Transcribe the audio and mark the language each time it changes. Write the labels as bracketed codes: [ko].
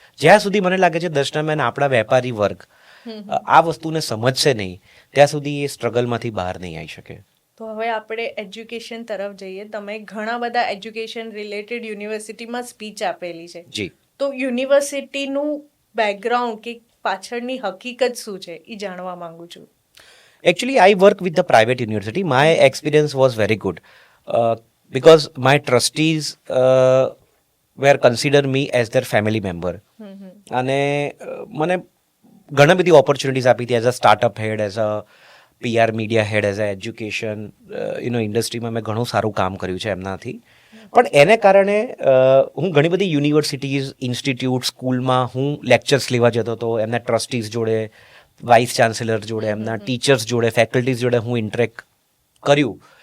[gu] જ્યાં સુધી મને લાગે છે દર્શનાબેન આપણા વેપારી વર્ગ આ વસ્તુને સમજશે નહીં ત્યાં સુધી એ સ્ટ્રગલમાંથી બહાર નહીં આવી શકે. તો હવે આપણે એજ્યુકેશન તરફ જઈએ. તમે ઘણા બધા એજ્યુકેશન રિલેટેડ યુનિવર્સિટીમાં સ્પીચ આપેલી છે. જી. તો યુનિવર્સિટીનું બેકગ્રાઉન્ડ કે પાછળની હકીકત શું છે એ જાણવા માંગુ છું. [en] Actually, I work with the private university. My experience was very good because my trustees were consider me as their family member. [gu] અને મને ઘણી બધી ઓપોર્ચ્યુનિટીઝ આપી હતી as a startup head, as a PR media head, as a education ઇન્ડસ્ટ્રીમાં મેં ઘણું સારું કામ કર્યું છે એમનાથી. પણ એને કારણે હું ઘણી બધી યુનિવર્સિટીઝ ઇન્સ્ટિટ્યૂટ સ્કૂલમાં હું લેક્ચર્સ લેવા જતો હતો, એમના ટ્રસ્ટીઝ જોડે, વાઇસ ચાન્સેલર જોડે, એમના ટીચર્સ જોડે, ફેકલ્ટીઝ જોડે હું ઇન્ટરેક્ટ કર્યું.